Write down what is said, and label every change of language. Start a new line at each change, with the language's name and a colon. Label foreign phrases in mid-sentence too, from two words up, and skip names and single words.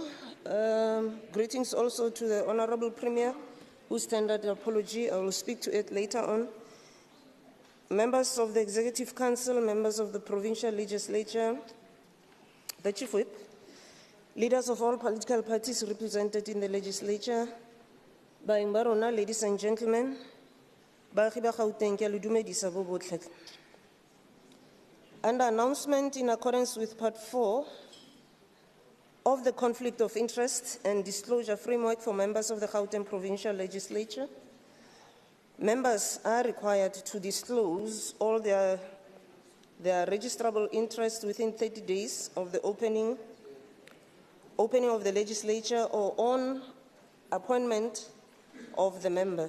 English: Greetings also to the Honorable Premier, whose tendered apology. I will speak to it later on. Members of the Executive Council, members of the Provincial Legislature, the Chief Whip, leaders of all political parties represented in the Legislature,
Tswana: Baeng ba rona,
English: ladies and gentlemen,
Tswana: baagi ba Gauteng ke a le dumedisa bo botlhe.
English: Under announcement in accordance with Part 4 of the Conflict of Interest and Disclosure Framework for members of the Gauteng Provincial Legislature, members are required to disclose all their registrable interest within 30 days of the opening of the legislature or on appointment of the member.